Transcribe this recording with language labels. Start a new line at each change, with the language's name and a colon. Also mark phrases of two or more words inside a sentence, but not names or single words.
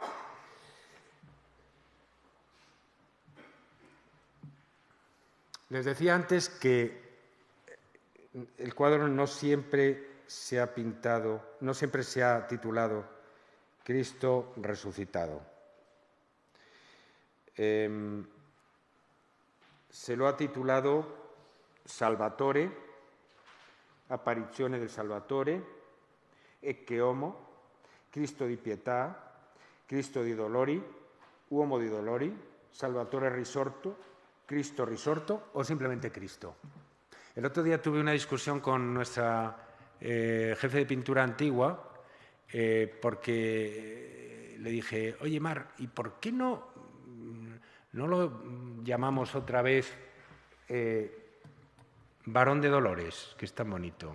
Spanish: Les decía antes que el cuadro no siempre se ha pintado, no siempre se ha titulado Cristo resucitado. Se lo ha titulado Salvatore, Apparizione del Salvatore, Ecce Homo, Cristo di Pietà, Cristo di Dolori, Uomo di Dolori, Salvatore risorto, Cristo risorto o simplemente Cristo. El otro día tuve una discusión con nuestra jefe de pintura antigua porque le dije, oye Mar, ¿y por qué no lo llamamos otra vez Varón de Dolores, que es tan bonito?